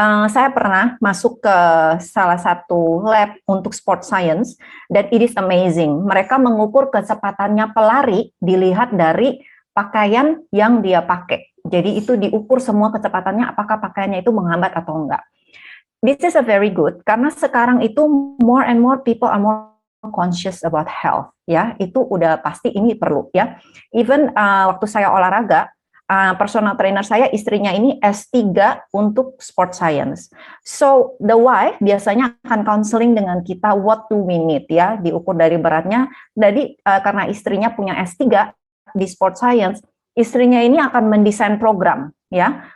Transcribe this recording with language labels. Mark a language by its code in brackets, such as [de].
[id] Saya pernah masuk ke salah satu lab untuk sport science dan [en] it is amazing. [id] Mereka mengukur kecepatannya pelari dilihat dari pakaian yang dia pakai. Jadi itu diukur semua kecepatannya, apakah pakaiannya itu menghambat atau enggak. [en] This is a very good [id] karena sekarang itu [en] more and more people are more conscious about health ya. [id] Itu udah pasti ini perlu ya. Even waktu saya olahraga, personal trainer saya, istrinya ini S3 untuk sport science. [en] So, the wife [id] biasanya akan counseling dengan kita [en] what do we need [id] ya, diukur dari beratnya. Jadi, karena istrinya punya S3 di sport science, istrinya ini akan mendesain program ya.